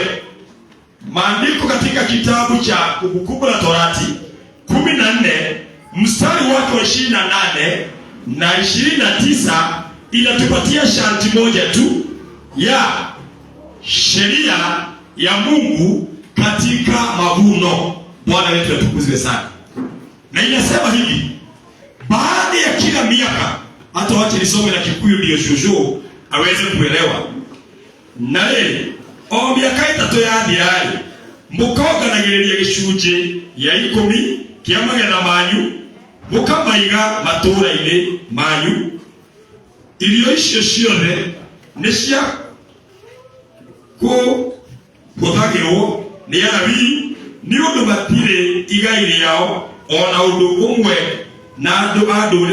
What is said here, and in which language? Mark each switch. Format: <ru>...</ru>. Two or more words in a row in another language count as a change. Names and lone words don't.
<sw>Maandiko katika kitabu cha Kumbukumbu la Torati 14 mstari wake wa 28 na 29 inatupatia sharti moja tu ya sheria ya Mungu katika mavuno. Bwana wetu atukuzwe sana. Na inasema hivi, baada ya kila miaka, hata wache nisome na Kikuyu ndio shushu aweze kuelewa.</sw> <ki>Na o miaka itatu yathiari mukoganagiriria gicunje ya 10 kia magetha manyu, mukamaiga matura-ini manyu. Irio icio ciothe nĩ cia kũhũthagĩrwo nĩ Alawii nĩ ũndũ matirĩ igai rĩao ona ũndũ ũmwe na andũ a</ki>